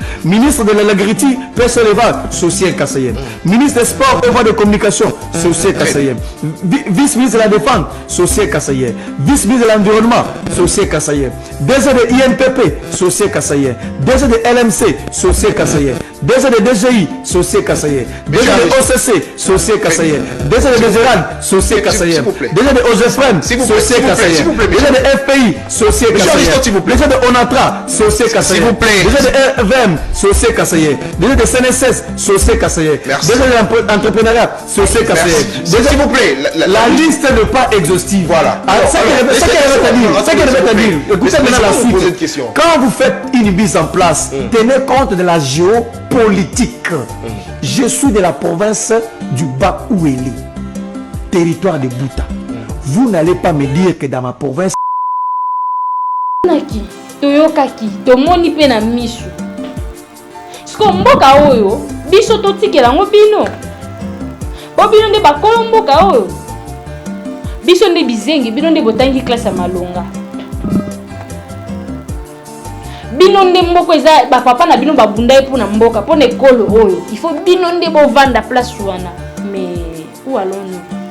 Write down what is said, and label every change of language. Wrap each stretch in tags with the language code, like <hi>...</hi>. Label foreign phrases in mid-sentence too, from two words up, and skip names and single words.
<fr>Ministre de l'Agriculture, Personne Élevage, c'est aussi un Kassaïen. Ministre des Sports et Voies de Communication, c'est aussi un Kassaïen. Vice-ministre de la Défense, c'est aussi un Kassaïen. Vice-ministre de l'Environnement, c'est aussi un Kassaïen. DG de INPP, c'est aussi un Kassaïen. DG de LMC, c'est aussi un Kassaïen. DG de DGI, Socié Kassaïen. DG de OCC, Socié Kassaïen. DG de DGRAN, Socié Kassaïen. DG de OGEFREM, Socié Kassaïen. DG de FPI, Socié Kassaïen. DG de ONATRA, Socié Kassaïen. DG de RVM, Socié Kassaïen. DG de CNSS, Socié Kassaïen. DG de l'entrepreneuriat, Socié Kassaïen. S'il vous plaît, la liste n'est pas exhaustive. Voilà. Ça qu'il devait dire, écoutez maintenant la suite. Quand vous faites une mise en place, tenez compte de la géopolitique. Je suis de la province du Bas-Ouéli, territoire de Bouta. Vous n'allez pas me dire que dans ma province</fr> <ln>toyokaki tomoni pe na misu siko mboka oyo biso totikela ngo bino bobino nde bakolo mboka oyo biso nde bizengi bino nde botangi classe ya malonga bino nde mboko eza bapapa na bino babunda ye mpona mboka mpona ekolo oyo</ln> <fr>il faut</fr> <ln>bino nde bovanda place wana</ln> <fr>mais où allons-nous?</fr>